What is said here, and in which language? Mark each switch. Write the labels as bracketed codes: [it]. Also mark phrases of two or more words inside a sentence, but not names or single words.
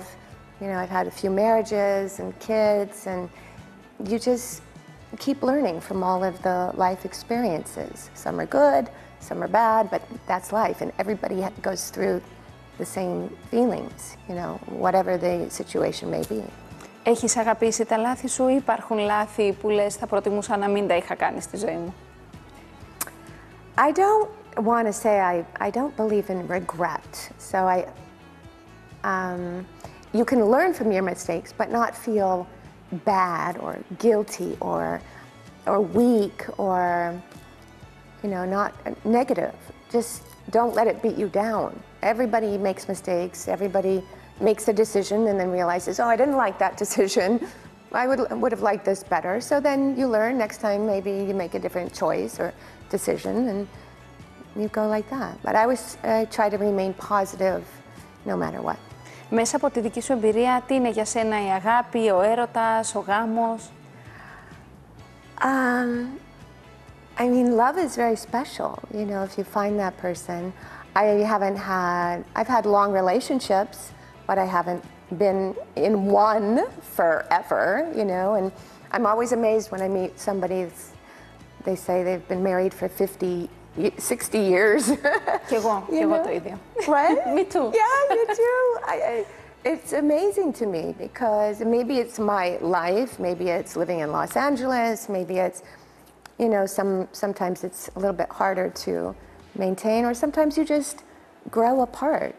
[en] You know, I've had a few marriages and kids, and you just keep learning from all of the life experiences. Some are good, some are bad, but that's life, and everybody goes through the same feelings, you know, whatever the situation may be. [el] Έχεις αγαπήσει τα λάθη σου ή υπάρχουν λάθη που λες θα προτιμούσα να μην τα είχα κάνει στη ζωή μου? [en] I don't want to say I don't believe in regret. So you can learn from your mistakes, but not feel bad or guilty or weak or, you know, not negative. Just don't let it beat you down. Everybody makes mistakes. Everybody makes a decision and then realizes, oh, I didn't like that decision. I would have liked this better. So then you learn next time, maybe you make a different choice or decision and you go like that. But I always try to remain positive no matter what. [el] Μέσα από τη δική σου εμπειρία, τι είναι για σένα η αγάπη, ο έρωτας, ο γάμος? [en] I mean, love is very special, you know, if you find that person. I've had long relationships, but I haven't been in one forever, you know, and I'm always amazed when I meet somebody, they say they've been married for 50, 60 years. [el] Και εγώ το ίδιο. [en] What? Me too. Yeah, you too. It's amazing to me because maybe it's my life, maybe it's living in Los Angeles, maybe it's, you know, sometimes it's a little bit harder to maintain, or sometimes you just grow apart.